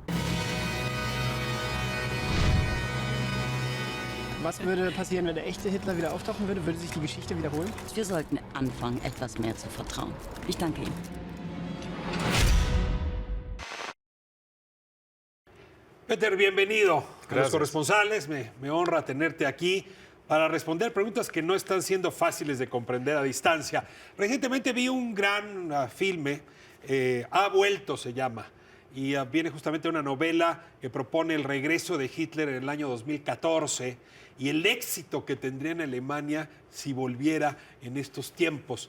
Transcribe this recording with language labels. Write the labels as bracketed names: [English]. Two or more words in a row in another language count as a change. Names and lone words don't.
[German] Was würde passieren, wenn der echte Hitler wieder auftauchen würde? Würde sich die Geschichte wiederholen? Wir sollten anfangen, etwas mehr zu vertrauen. Ich danke Ihnen. Peter, [Spanish] bienvenido a Los Gracias. Corresponsales. Me honra tenerte aquí para responder preguntas que no están siendo fáciles de comprender a distancia. Recientemente vi un gran filme, Ha vuelto se llama, y viene justamente una novela que propone el regreso de Hitler en el año 2014 y el éxito que tendría en Alemania si volviera en estos tiempos.